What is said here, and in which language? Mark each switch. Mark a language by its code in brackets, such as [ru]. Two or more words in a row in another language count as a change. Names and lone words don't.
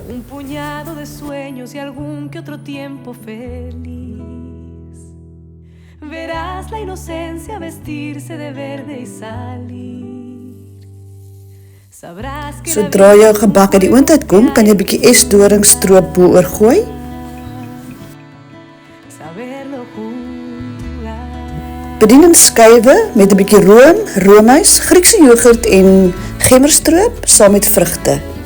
[es] Y algún que otro tiempo feliz. Verás la inocencia vestirse de verde y salir. Sabrás que [af] sodra jou gebak uit die oond uitkom, kan jy 'n bietjie esdoringstroop bo-oor gooi. Bedien in skywe met 'n bietjie room, roomys, Griekse yoghurt en gemmerstroop saam met vrugte.